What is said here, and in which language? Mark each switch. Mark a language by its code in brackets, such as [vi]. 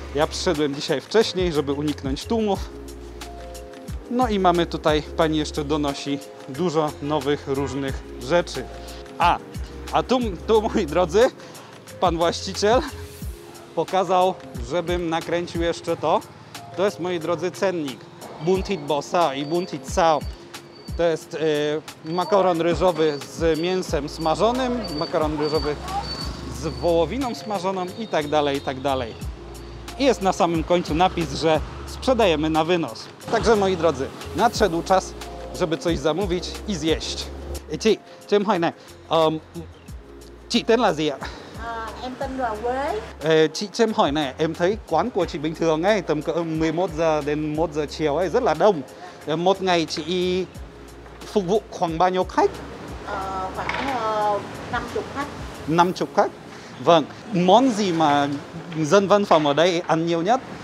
[pl] Ja przyszedłem dzisiaj wcześniej, żeby uniknąć tłumów. No i mamy tutaj, pani jeszcze donosi dużo nowych, różnych rzeczy. A tu, moi drodzy, pan właściciel pokazał, żebym nakręcił jeszcze to. To jest, moi drodzy, cennik. [vi] Bun thịt bò xào i bun thịt xào. [pl] To jest makaron ryżowy z mięsem smażonym, makaron ryżowy z wołowiną smażoną i tak dalej, i tak dalej. I jest na samym końcu napis, że sprzedajemy na wynos. Także, moi drodzy, nadszedł czas, żeby coś zamówić i zjeść. [vi] Chị, cho em hỏi này, chị tên là gì ạ? em tên là Quế. Chị cho em hỏi này, em thấy quán của chị bình thường ấy, tầm cỡ 11 giờ đến 1 giờ chiều ấy rất là đông. Một ngày chị phục vụ khoảng bao nhiêu khách? Khoảng 50 khách. 50 khách. Vâng, món gì mà dân văn phòng ở đây ăn nhiều nhất?